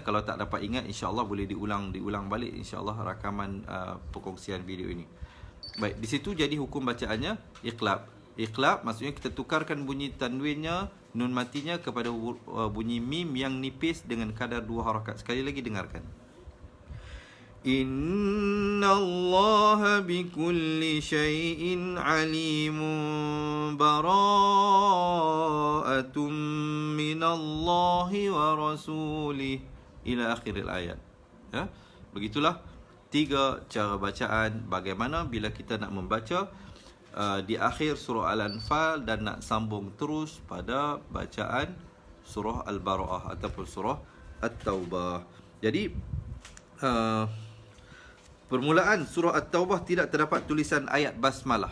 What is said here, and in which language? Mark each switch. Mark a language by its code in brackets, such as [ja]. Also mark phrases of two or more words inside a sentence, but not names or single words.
[ms] Kalau tak dapat ingat, insya-Allah boleh diulang balik insya-Allah rakaman perkongsian video ini. Baik, di situ jadi hukum bacaannya iqlab. Iqlab maksudnya kita tukarkan bunyi tanwinnya, nun matinya kepada bunyi mim yang nipis dengan kadar 2 harakat. Sekali lagi dengarkan. [ar] إن الله بكل شيء عليم براءة من الله ورسوله إلى آخر آية. [ms] Ya, begitulah 3 cara bacaan bagaimana bila kita nak membaca di akhir surah Al-Anfal dan nak sambung terus pada bacaan surah Al-Bara'ah ataupun surah At-Taubah. Jadi permulaan surah At-Taubah tidak terdapat tulisan ayat basmalah.